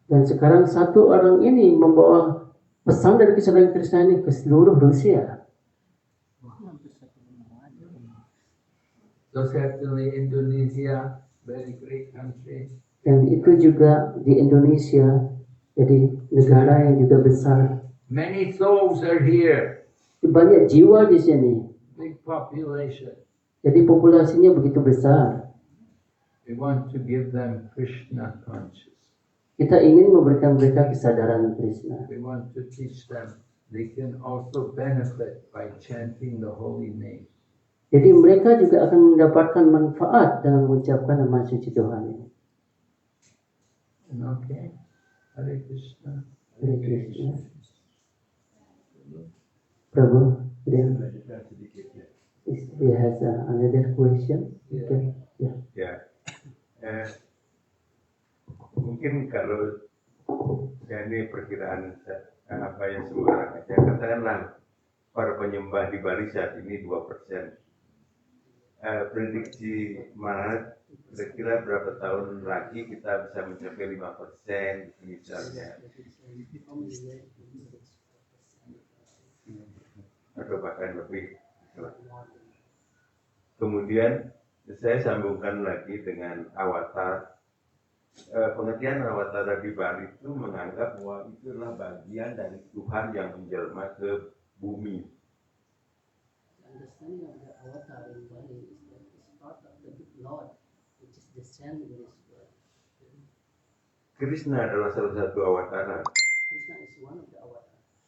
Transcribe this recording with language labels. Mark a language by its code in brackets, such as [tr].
[id] Dan sekarang satu orang ini membawa pesan dari kesadaran Krishna ini ke seluruh Rusia. [en] So certainly Indonesia, very great country. [id] Dan itu juga di Indonesia, jadi negara yang juga besar. [en] Many souls are here. [id] Banyak jiwa di sini. [en] Big population. [id] Jadi populasinya begitu besar. [en] We want to give them Krishna consciousness. [id] Kita ingin memberikan mereka kesadaran Krishna. [en] We want to teach them they can also benefit by chanting the holy name. [id] Jadi mereka juga akan mendapatkan manfaat dengan mengucapkan nama suci Tuhan ini. [en] Okay. Hare Krishna. Hare Krishna. Prabhu. Then [id] Lanjutkan sedikit ya. [en] he has another question. Okay. Yeah. [id] Ya, mungkin kalau ini perkiraan apa yang sembarang aja, katakanlah para penyembah di Bali saat ini 2%. Prediksi Maret kira-kira berapa tahun lagi kita bisa mencapai 5% misalnya, atau bahkan lebih. Kemudian saya sambungkan lagi dengan avatar. Pengertian avatar di Bali itu menganggap bahwa itu adalah bagian dari Tuhan yang menjelma ke bumi. [en] Understanding of the avatar in Bali is that it's part of the big Lord, which is descending in this world. [id] Krishna adalah salah satu avatar. [en] Krishna is one of the avatars.